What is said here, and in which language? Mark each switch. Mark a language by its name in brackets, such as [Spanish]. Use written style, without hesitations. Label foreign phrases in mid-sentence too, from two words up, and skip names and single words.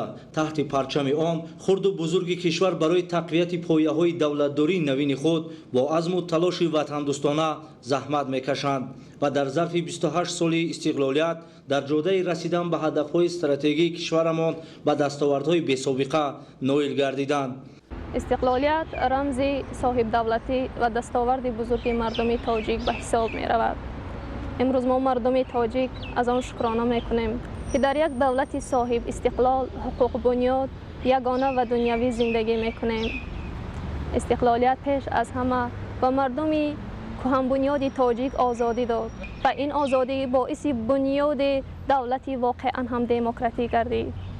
[Tajik] таҳти парчами он хурду бузурги кишвар барои тақвияти пояҳои давлатдории навини худ бо азму талоши ватандӯстона заҳмат мекашанд ва дар зарфи 28 соли истиқлолият дар ҷодаи расидан ба ҳадафҳои стратегии кишварамон ба дастовардҳои бесобиқа ноил гардиданд. истиқлолият рамзи соҳибдавлатӣ ва дастоварди бузурги мардуми тоҷик ба ҳисоб меравад. [Persian] امروز ما مردم تاجیک از آن شکرانه میکنیم که در یک دولت صاحب استقلال حقوق بنیاد یگانه و دنیوی زندگی میکنیم. استقلالیت پیش از همه و مردم کهن بنیاد تاجیک آزادی داد و این آزادی باعث بنیاد دولتی واقعا هم دموکراتیک گردید.